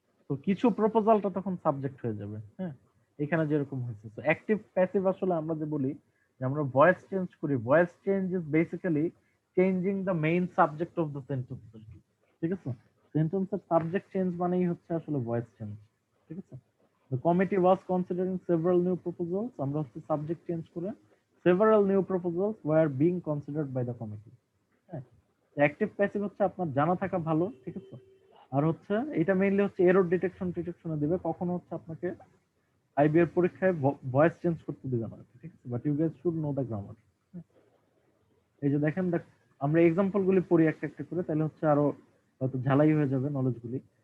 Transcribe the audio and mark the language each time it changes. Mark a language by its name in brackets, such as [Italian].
[Bangla] তো কিছু প্রপোজালটা তখন সাবজেক্ট হয়ে যাবে। হ্যাঁ, এখানে যেরকম হয়েছে, তো অ্যাক্টিভ প্যাসিভ আসলে আমরা যে বলি যে আমরা [English] voice change করি, voice change is basically changing the main subject of the sentence, [Bangla] ঠিক আছে। সেন্টেন্সের সাবজেক্ট চেঞ্জ মানেই হচ্ছে আসলে ভয়েস চেঞ্জ, ঠিক আছে। [English] The committee was considering several new proposals, [Bangla] আমরা হচ্ছে সাবজেক্ট চেঞ্জ করে [English] several new proposals were being considered by the committee। [Bangla] হ্যাঁ, অ্যাক্টিভ প্যাসিভ হচ্ছে আপনার জানা থাকা ভালো, ঠিক আছে। আর হচ্ছে এটা মেইনলি হচ্ছে এরর ডিটেকশনে দিবে, কখনো হচ্ছে আপনাকে আইবি এর পরীক্ষায় ভয়েস চেঞ্জ করতে দিবে না, ঠিক আছে। [English] But you guys should know the grammar. [Bangla] এই যে দেখেন আমরা এক্সাম্পল গুলি পড়ি একটা একটা করে, তাহলে হচ্ছে আরো হয়তো ঝালাই হয়ে যাবে নলেজ গুলি।